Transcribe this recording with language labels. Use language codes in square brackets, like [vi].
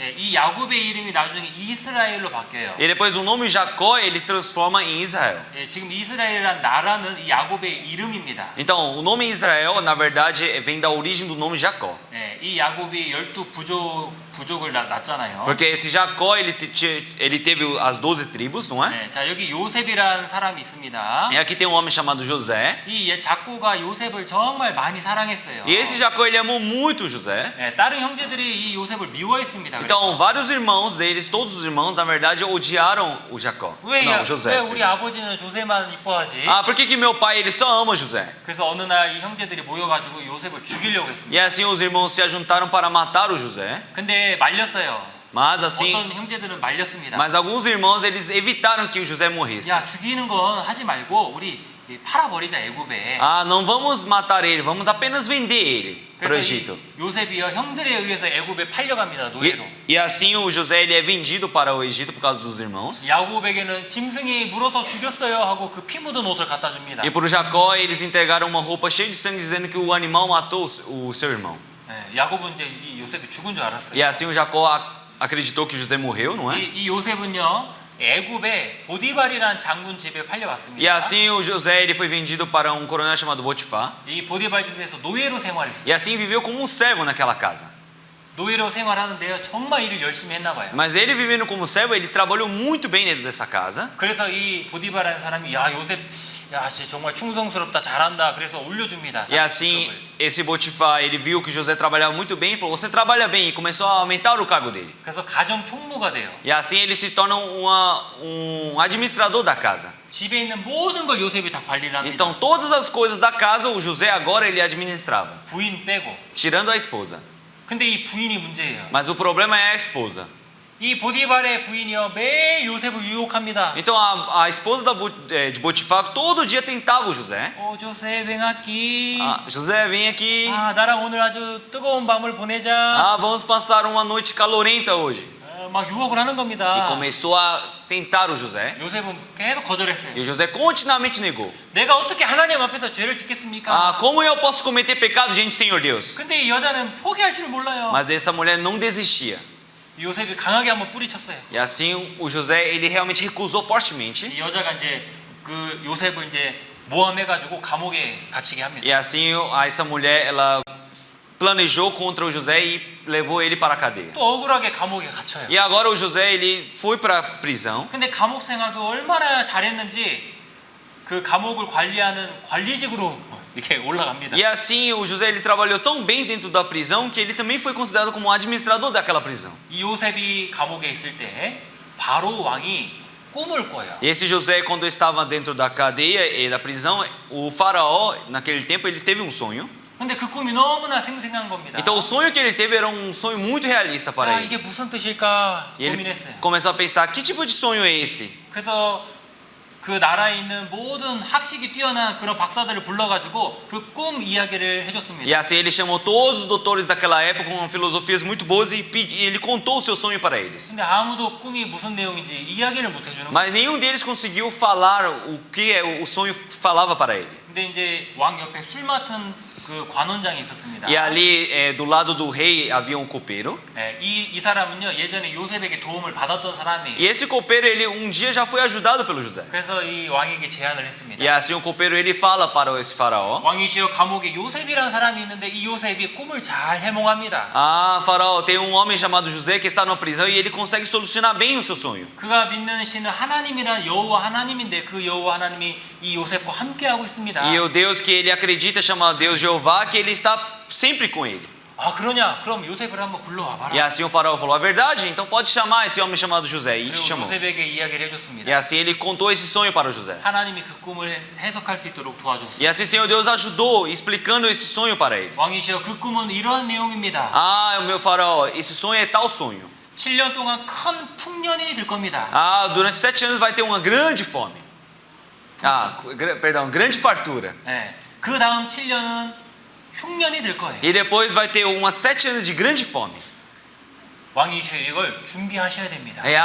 [ko] 네, 이 야곱의 이름이 나중에 이스라엘로 바뀌어요. [pt] E depois o nome Jacó ele transforma em Israel. [ko] 네, 지금 이스라엘이라는 나라는 이 야곱의 이름입니다. [pt] Então o nome Israel na verdade vem da origem do nome Jacó. [ko] 네, 이 야곱이 12 부족을 낳잖아요. [pt] Porque esse Jacó, ele teve as 12 tribos, não é? [ko] 네, 자 여기 요셉이라는 사람이 있습니다. [pt] E aqui tem um homem chamado José. [ko] 이 작고가 요셉을 정말 많이 사랑했어요. [pt] E esse Jacó, ele amou muito José. [ko] 네, 다른 형제들이 이 요셉을 미워했습니다. [pt] Então, vários irmãos deles, todos os irmãos, na verdade, odiaram o Jacó. [ko] 왜 [pt] Não, o José. [ko] 우리 아버지는 조셉만 이뻐하지? [pt] Ah, por que meu pai, ele só ama José? [ko] 그래서 어느 날 이 형제들이 모여가지고 요셉을 죽이려고 했습니다. [pt] E assim os irmãos se ajuntaram para matar o José. [ko] 근데 말렸어요. [pt] Mas assim, [ko] 어떤 형제들은 말렸습니다. [pt] mas alguns irmãos, eles evitaram que o José morresse. [ko] 야 죽이는 건 하지 말고 우리 팔아버리자 애굽에. [pt] Ah, não vamos matar ele, vamos apenas vender ele para o [ko] 그래서 [pt] Egito. [ko] 이 요셉이요 형들에 의해서 애굽에 팔려갑니다 노예로. [pt] E assim o José, ele é vendido para o Egito por causa dos irmãos. [ko] 야곱에게는 짐승이 물어서 죽였어요 하고 그 피 묻은 옷을 갖다 줍니다. [pt] E para o Jacó, eles entregaram uma roupa cheia de sangue dizendo que o animal matou o seu irmão. [ko] 네, 야곱은 이제 이 요셉이 죽은 줄 알았어요. [pt] E assim o Jacó acreditou que José morreu, não é? [ko] 이 요셉은요 애굽에 보디발이라는 장군 집에 팔려갔습니다. [pt] E assim o José, ele foi vendido para um coronel chamado Potifar. [ko] 이 보디발 집에서 노예로 생활했어요. [pt] E assim viveu como um servo naquela casa. [ko] 노예로 생활하는데요 정말 일을 열심히 했나 봐요. [pt] Mas ele vivendo como servo, ele trabalhou muito bem dentro dessa casa. [ko] 그래서 이 보디발이라는 사람이 야 요셉 쟤 정말 충성스럽다 잘한다 그래서 올려줍니다. [pt] E assim esse Potifar, ele viu que José trabalhava muito bem e falou: você trabalha bem, e começou a aumentar o cargo dele. [ko] 그래서 가정 총무가 돼요. [pt] E assim ele se torna um administrador da casa. [ko] 집에 있는 모든 걸 요셉이 다 관리를 합니다. [pt] Então todas as coisas da casa, o José agora ele administrava, [ko] 부인 빼고. [pt] tirando a esposa. [ko] 근데 이 부인이 문제예요. [pt] Mas o problema é a esposa. [ko] 이 보디발의 부인이요 매일 요셉을 유혹합니다. [pt] Então a esposa de Potifar todo dia tentava o José. [ko] 조셉 뱅아끼. [pt] Ah, José, vem aqui. [ko] 나랑 오늘 아주 뜨거운 밤을 보내자. [pt] Ah, vamos passar uma noite calorenta hoje. [ko] 막 유혹을 하는 [pt] E [ko] 겁니다. [pt] começou a tentar o José. [ko] 요셉은 계속 거절했어요. [pt] E o José continuamente negou. [ko] 내가 어떻게 하나님 앞에서 죄를 짓겠습니까? [pt] Ah, como eu posso cometer pecado diante do Senhor Deus? [ko] 근데 이 여자는 포기할 줄 몰라요. [pt] Mas essa mulher não desistia. [ko] 요셉이 강하게 한번 뿌리쳤어요. [pt] E assim o José, ele realmente recusou fortemente. [ko] 이 여자가 이제 그 요셉을 이제 모함해가지고 감옥에 갇히게 합니다. [pt] E assim essa mulher, ela planejou contra o José e levou ele para a cadeia. [ko] 또 억울하게 감옥에 갇혀요. [pt] E agora o José, ele foi para a prisão. [ko] 근데 감옥 생활도 얼마나 잘했는지 그 감옥을 관리하는 관리직으로 이렇게 올라갑니다. [pt] E assim o José, ele trabalhou tão bem dentro da prisão que ele também foi considerado como administrador daquela prisão. [ko] 이 요셉이 감옥에 있을 때 바로 왕이 꿈을 꿔요. [pt] E esse José, quando estava dentro da cadeia e da prisão, o faraó, naquele tempo, ele teve um sonho. [ko] 근데 그 꿈이 너무나 생생한 겁니다. [pt] Então o sonho que ele teve era um sonho muito realista para ele. [ko] 이게 무슨 뜻일까 [pt] E ele [ko] 고민했어요. [pt] começou a pensar, que tipo de sonho é esse? [ko] 그래서 그 나라에 있는 모든 학식이 뛰어난 그런 박사들을 불러가지고 그 꿈 이야기를 [pt] E [ko] 해줬습니다. [pt] assim ele chamou todos os doutores daquela época com filosofias muito boas e ele contou o seu sonho para eles. [ko] 근데 아무도 꿈이 무슨 내용인지 이야기를 못 해주는 거예요. [pt] Mas nenhum deles conseguiu falar o que o sonho falava para ele. [ko] 근데 이제 왕 옆에 술 맡은 그 관원장이 있었습니다. [pt] E ali do lado do rei havia um copeiro. [ko] 이 사람은요 예전에 요셉에게 도움을 받았던 사람이에요. [pt] E esse copeiro, ele um dia já foi ajudado pelo José. [ko] 그래서 이 왕에게 제안을 했습니다. [pt] E assim o copeiro, ele fala para esse faraó: [ko] 왕이시여 감옥에 요셉이라는 사람이 있는데 이 요셉이 꿈을 잘 해몽합니다. [pt] ah, faraó, tem um homem chamado José que está numa prisão e ele consegue solucionar bem o seu sonho. [ko] 그가 믿는 신은 하나님이란 여호와 하나님인데 그 여호와 하나님이 이 요셉과 함께하고 있습니다. [pt] E o Deus que ele acredita chama Deus Jeová, que ele está sempre com ele. [ko] 그러냐? 그럼 요셉을 한번 불러와 봐라. [pt] E assim o faraó falou: a verdade, então pode chamar esse homem chamado José. E [ko] 그리고 [pt] chamou. [ko] 요셉에게 이야기를 [pt] E [ko] 해줬습니다. [pt] assim ele contou esse sonho para o José. [ko] 하나님이 그 꿈을 해석할 수 있도록 도와줬습니다. [pt] E assim o Senhor Deus ajudou, explicando esse sonho para ele. [ko] 왕이시여 그 꿈은 이러한 내용입니다. [pt] Ah, meu faraó, esse sonho é tal sonho. [ko] 7년 동안 큰 풍년이 들 겁니다. [pt] Ah, durante 7 anos vai ter uma grande fome. Perdão, grande fartura. [ko] 그 다음 7년은 흉년이 될 거예요. [pt] E depois vai ter umas 7 anos de grande fome. [ko] 왕이시여 이걸 준비하셔야 됩니다.